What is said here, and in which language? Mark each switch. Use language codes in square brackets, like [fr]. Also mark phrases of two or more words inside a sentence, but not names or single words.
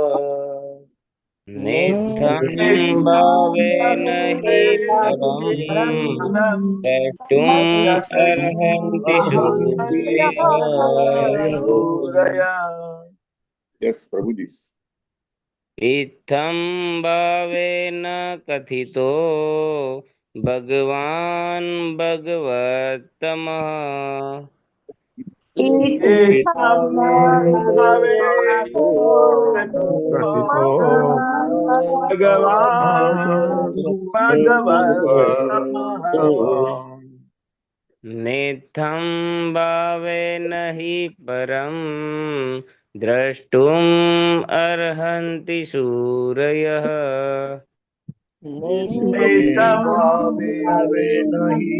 [sa] નિત્થમ ભાવેન હિ પરમ દ્રષ્ટુમ અર્હન્તિ સૂરયઃ. [en] યસ પ્રભુજી. [sa] ઇત્થમ ભાવેન કથિતો भगवान् भगवत्तमः इत्थं भावे कथितो भगवान् भगवत्तमः नेत्थं भावेन हि परं द्रष्टुम् अर्हन्ति शूरयः नेत्थं भावेन हि